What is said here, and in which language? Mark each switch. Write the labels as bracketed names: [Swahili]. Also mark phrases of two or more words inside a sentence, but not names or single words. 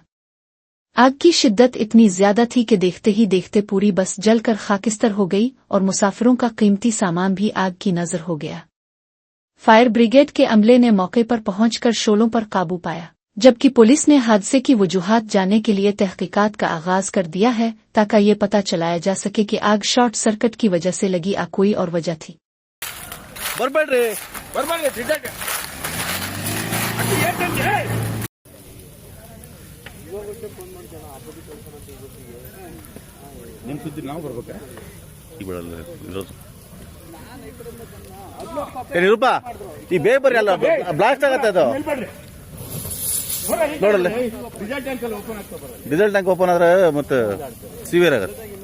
[Urdu] آگ کی شدت اتنی زیادہ تھی کہ دیکھتے ہی دیکھتے پوری بس جل کر خاکستر ہو گئی اور مسافروں کا قیمتی سامان بھی آگ کی نذر ہو گیا. [English] fire brigade [Urdu] کے عملے نے موقع پر پہنچ کر شعلوں پر قابو پایا، جبکہ پولیس نے حادثے کی وجوہات جاننے کے لیے تحقیقات کا آغاز کر دیا ہے تاکہ یہ پتہ چلایا جا سکے کہ آگ [English] short circuit [Urdu] کی وجہ سے لگی یا کوئی اور وجہ تھی. [Kannada] ನಿಮ್ ಸುದ್ದಿ ನಾವು ಬರ್ಬೇಕಾ ನಿರೂಪ ಈ ಬೇಗ ಬರ್ರಿ ಅಲ್ಲ ಬ್ಲಾಸ್ಟ್ ಆಗತ್ತೆ ಅದು ನೋಡಲ್ಲ [English] diesel tank open [Kannada] ಆದ್ರೆ ಮತ್ತೆ ಸಿವಿಯರ್ ಆಗತ್ತೆ